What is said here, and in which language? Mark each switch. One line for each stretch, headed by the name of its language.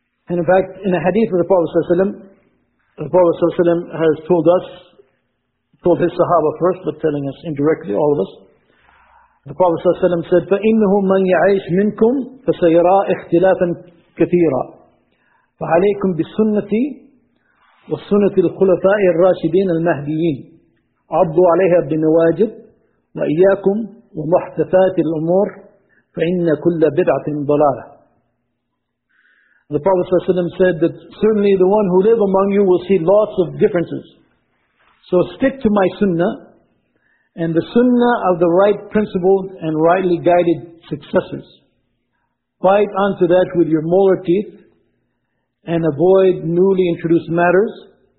English: And in fact, in a hadith of the Prophet ﷺ, the Prophet ﷺ has told us, told his Sahaba first, but telling us indirectly, all of us, the Prophet ﷺ said,
Arabic: فَإِنَّهُ مَنْ يَعَيْشْ مِنْكُمْ فَسَيْرَى اِخْتِلَافًا كَثِيرًا. فعليكم بسنتي وسنة الخلفاء الراشدين المهديين، عضوا عليها بنواجذ، وإياكم ومحدثات الأمور، فإن كل بدعة ضلالة.
English: The Prophet ﷺ said that certainly the one who live among you will see lots of differences. So stick to my sunnah and the sunnah of the right principled and rightly guided successors. Bite onto that with your molar teeth and avoid newly introduced matters.